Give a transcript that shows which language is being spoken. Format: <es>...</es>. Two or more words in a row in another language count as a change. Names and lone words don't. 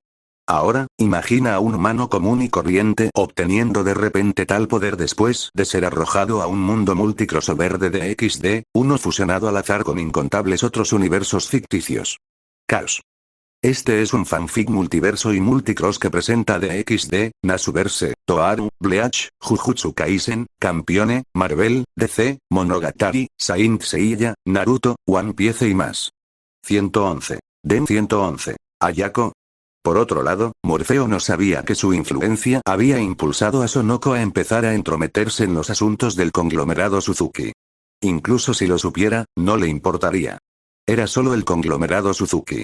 <es>Ahora, imagina a un humano común y corriente obteniendo de repente tal poder después de ser arrojado a un mundo multicrossover de DXD, uno fusionado al azar con incontables otros universos ficticios. Caos. Este es un fanfic multiverso y multicross que presenta DXD, Nasuverse, Toaru, Bleach, Jujutsu Kaisen, Campione, Marvel, DC, Monogatari, Saint Seiya, Naruto, One Piece y más. 111. Den 111. Ayako. Por otro lado, Morfeo no sabía que su influencia había impulsado a Sonoko a empezar a entrometerse en los asuntos del conglomerado Suzuki. Incluso si lo supiera, no le importaría. Era solo el conglomerado Suzuki.</es>